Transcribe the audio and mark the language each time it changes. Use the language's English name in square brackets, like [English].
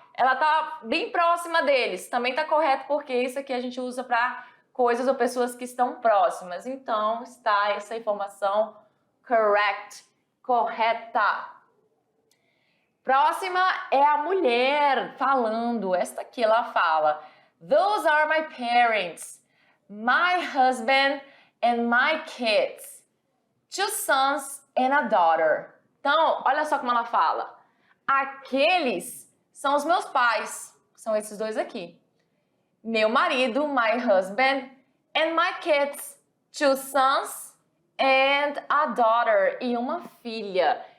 [Portuguese] Ela tá bem próxima deles, também tá correto porque isso aqui a gente usa para coisas ou pessoas que estão próximas. Então, está essa informação correct, correta. Próxima é a mulher falando. Esta aqui ela fala: [English] Those are my parents, my husband and my kids, 2 sons and a daughter. [Portuguese] Então, olha só como ela fala. Aqueles são os meus pais, são esses dois aqui. Meu marido, [English] my husband, and my kids, 2 sons and a daughter, [Portuguese] e uma filha.